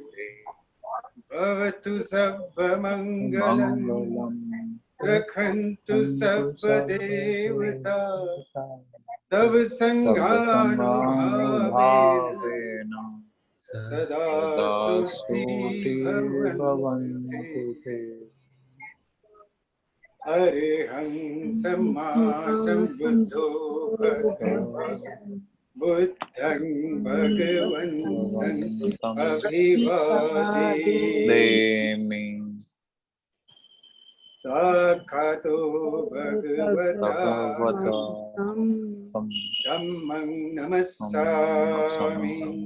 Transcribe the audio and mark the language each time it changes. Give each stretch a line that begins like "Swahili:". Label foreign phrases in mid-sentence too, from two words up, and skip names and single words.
Sanskrit: भवतु सर्वमङ्गलं रक्षन्तु सर्वदेवता तव संघानुभावेन सदा सुखी भवन्तु ते।
Pali: अरहं सम्मा सम्बुद्धो भगवान् बुद्धं भगवन्तं अभिवादेमि। साक्षातो भगवता धम्मं नमस्सामि।